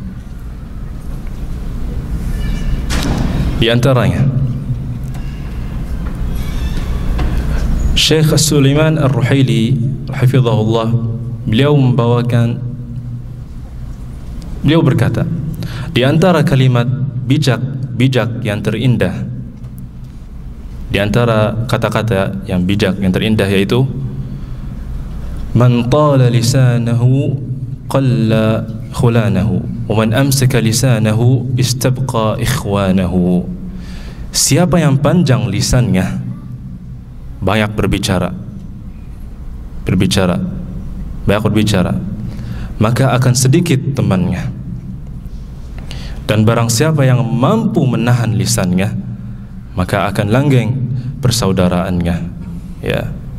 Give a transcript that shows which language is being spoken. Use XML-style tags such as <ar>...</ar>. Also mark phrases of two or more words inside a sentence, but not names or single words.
<id>Di antaranya Syekh Sulaiman Ar-Ruhaili hafizahullah, beliau berkata, di antara kalimat bijak yang terindah, di antara kata-kata yang bijak yang terindah yaitu</id> <ar>من طال لسانه قل خلانه ومن أمسك لسانه استبقى إخوانه.</ar> <id>Siapa yang panjang lisannya, banyak berbicara, maka akan sedikit temannya. Dan barang siapa yang mampu menahan lisannya, maka akan langgeng persaudaraannya, ya.</id>